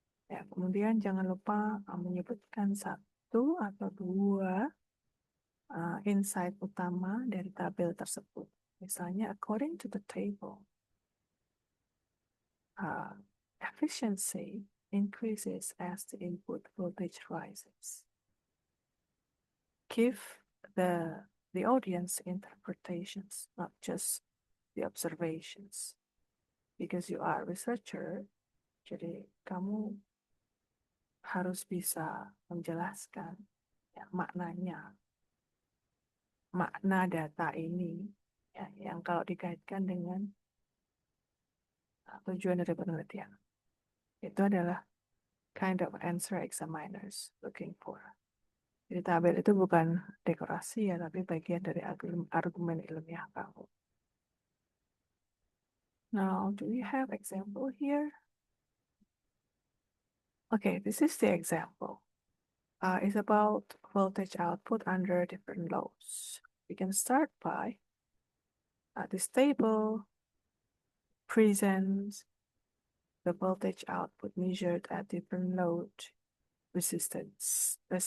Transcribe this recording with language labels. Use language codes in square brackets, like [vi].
[id] Ya, kemudian jangan lupa menyebutkan satu atau dua insight utama dari tabel tersebut. Misalnya, [en] according to the table, efficiency increases as the input voltage rises. Give the audience interpretations, not just the observations. Because you are a researcher, [id] jadi kamu harus bisa menjelaskan ya, maknanya, makna data ini ya, yang kalau dikaitkan dengan tujuan dari penelitian. Itu adalah [en] kind of answer examiners looking for. [id] Jadi tabel itu bukan dekorasi ya, tapi bagian dari argumen ilmiah kamu. [en] Now, do we have example here? Okay, this is the example. It's about voltage output under different loads. We can start by this table presents the voltage output measured at different load resistances.